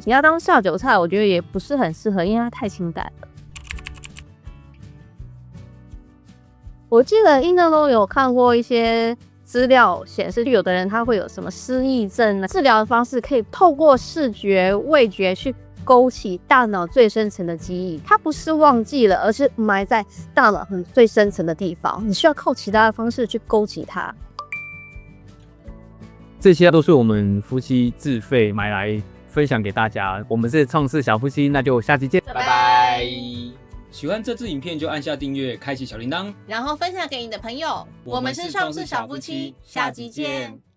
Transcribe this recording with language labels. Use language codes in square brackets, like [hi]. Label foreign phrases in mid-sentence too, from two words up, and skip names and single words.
[zh] 你要當下酒菜，我覺得也不是很適合，因為它太清淡了。我記得印象中有看過一些資料顯示，有的人他會有什麼失憶症，治療的方式可以透過視覺、味覺去勾起大腦最深層的記憶。它不是忘記了，而是埋在大腦很最深層的地方。你需要靠其他的方式去勾起它。這些都是我們夫妻自費買來分享給大家。我們是創世小夫妻，那就下期見，拜拜。喜歡這支影片就按下訂閱，開啟小鈴鐺，然後分享給你的朋友。我們是創世小夫妻，下集見。